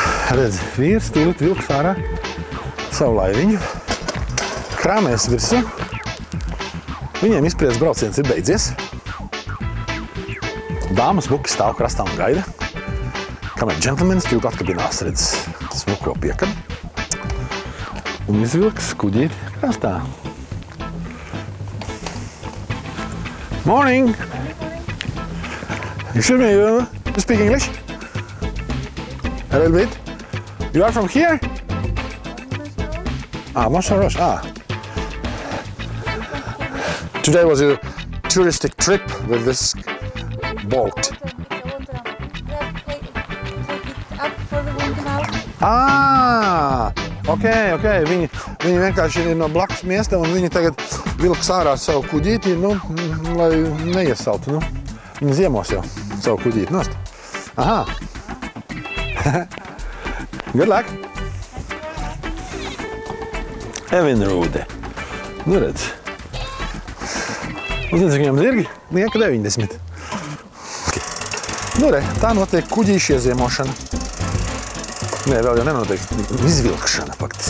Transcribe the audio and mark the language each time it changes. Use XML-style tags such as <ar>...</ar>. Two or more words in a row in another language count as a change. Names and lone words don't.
<lv>Redz, vīrs tūlīt vilks ārā savu laiviņu, krāmēs virsū. Viņiem izpries brauciens ir beidzies. Dāmas smuki stāv krastā un gaida, kamēr džentlmenis tūlīt atkabinās, redz, smuko piekabi. Un izvilks kuģīti krastā.</lv> <en>Morning! Excuse me, you speak English? A little bit? You are from here? Mosharosh. Today was a touristic trip with this boat. Okay.</en> <lv>Viņi vienkārši ir no blakus miesta un viņi tagad vilks ārā savu kuģīti, lai neiesaltu. Viņi ziemos jau savu kuģīti nost.</lv> <en>Aha. Good luck.</en> <lv>Evinrūde. Redz. Uzredz, viņam zirgi lieka 90.</lv> <en>Okay.</en> <lv>Tā notiek kuģīšu ieziemošana. Nē, vēl jau nenotiek. Izvilkšana, faktiski.</lv>